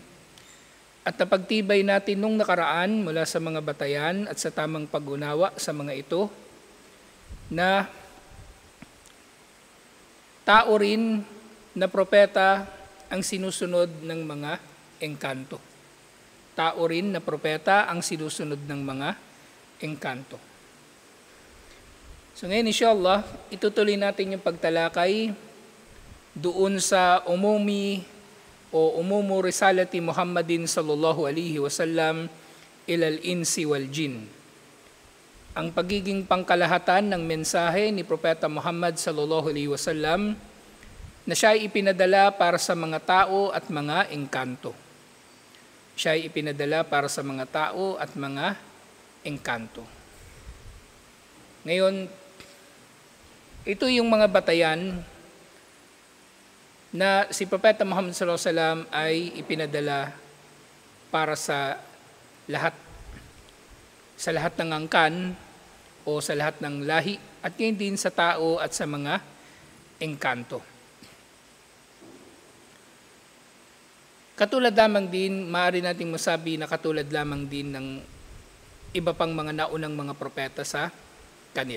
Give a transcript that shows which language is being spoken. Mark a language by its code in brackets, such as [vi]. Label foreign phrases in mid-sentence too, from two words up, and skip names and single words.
[tl] At napagtibay natin nung nakaraan mula sa mga batayan at sa tamang pag-unawa sa mga ito na tao rin na propeta ang sinusunod ng mga engkanto. Tao rin na propeta ang sinusunod ng mga engkanto. So ngayon inshallah, itutuloy natin yung pagtalakay doon sa [ar] عموم رسالة محمد صلى الله عليه وسلم إلى الإنس والجن. [tl] Ang pagiging pangkalahatan ng mensahe ni Propeta Muhammad [ar] صلى الله عليه وسلم [tl] na siya ay ipinadala para sa mga tao at mga engkanto. Siya ay ipinadala para sa mga tao at mga engkanto. Ngayon, ito yung mga batayan na si Propeta Muhammad [ar] صلى الله عليه وسلم [tl] ay ipinadala para sa lahat ng angkan o sa lahat ng lahi at ngayon din sa tao at sa mga engkanto. Katulad lamang din, maaari nating masabi na katulad lamang din ng iba pang mga naunang mga propeta sa kanila.